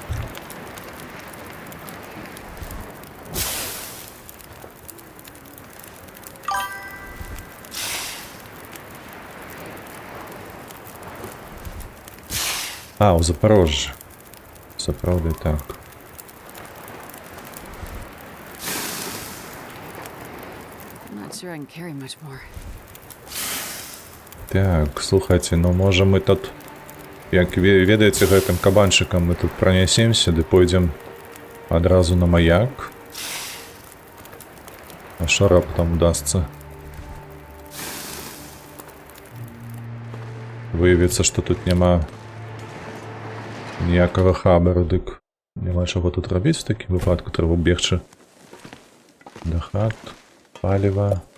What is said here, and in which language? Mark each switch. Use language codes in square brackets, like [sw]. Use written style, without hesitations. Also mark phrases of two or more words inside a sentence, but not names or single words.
[be] А, у Запорожжі. Сапраўды так. [en] I'm not sure I can carry much more. [be] Так, слухайте, ну можа мы тут, як ведаеце, гэтым кабанчыкам мы тут пранясемся, ды пойдзем адразу на маяк. А што раптам удасца? Выявіцца, што тут няма ніякага хабару, дык няма чаго тут рабіць, у такім выпадку трэба бегчы да хат, паліва.